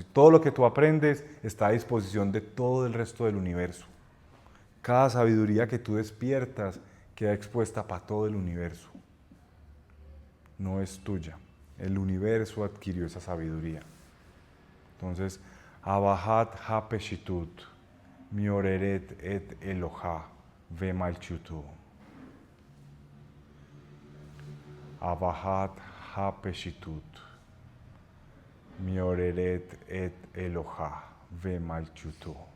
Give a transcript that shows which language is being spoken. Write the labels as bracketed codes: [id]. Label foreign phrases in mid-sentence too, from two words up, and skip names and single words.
[es] Todo lo que tú aprendes está a disposición de todo el resto del universo. Cada sabiduría que tú despiertas queda expuesta para todo el universo. No es tuya. El universo adquirió esa sabiduría. Entonces, [he] אהבת הפשטות מעוררת את אלוה ומלכותו. אהבת הפשטות מעוררת את אלוה ומלכותו.